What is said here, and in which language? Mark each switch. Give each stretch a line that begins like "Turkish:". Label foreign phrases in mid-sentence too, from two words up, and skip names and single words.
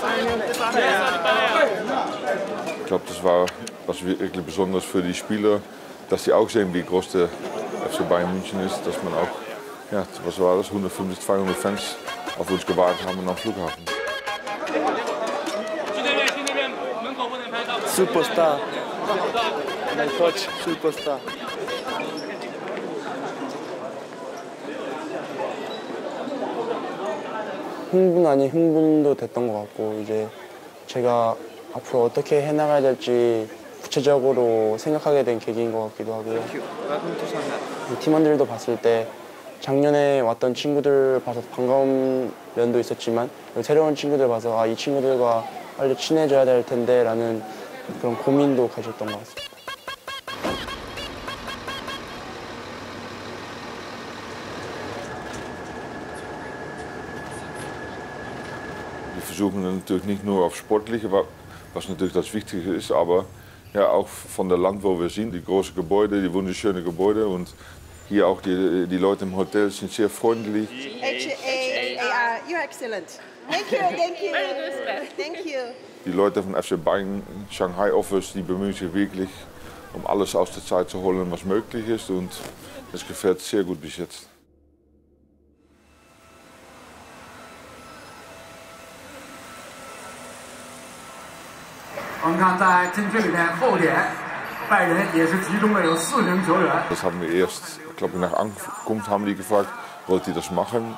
German: Ich glaube, das war was wirklich Besonderes für die Spieler, dass sie auch sehen, wie groß der FC Bayern München ist, dass man auch, ja, was war das, 150, 200 Fans auf uns gewartet haben am Flughafen.
English: Superstar. My coach, superstar.
Korean: 흥분 아닌 흥분도 됐던 것 같고 이제 제가 앞으로 어떻게 해나가야 될지 구체적으로 생각하게 된 계기인 것 같기도 하고요. 팀원들도 봤을 때 작년에 왔던 친구들 봐서 반가운 면도 있었지만 새로운 친구들 봐서 아, 이 친구들과 빨리 친해져야 될 텐데 라는 그런 고민도 가졌던 것 같습니다.
German: Wir versuchen natürlich nicht nur auf Sportliche, was natürlich das Wichtige ist, aber ja, auch von der Land, wo wir sind, die großen Gebäude, die wunderschönen Gebäude und hier auch die Leute im Hotel sind sehr freundlich.
English: H-A-A-R, you're excellent. Thank you, thank you. Thank you.
German: Die Leute vom FC Bayern Shanghai Office, die bemühen sich wirklich, um alles aus der Zeit zu holen, was möglich ist und es gefällt sehr gut bis jetzt. Das haben wir erst, ich glaube nach Ankunft haben die gefragt, wollt ihr das machen?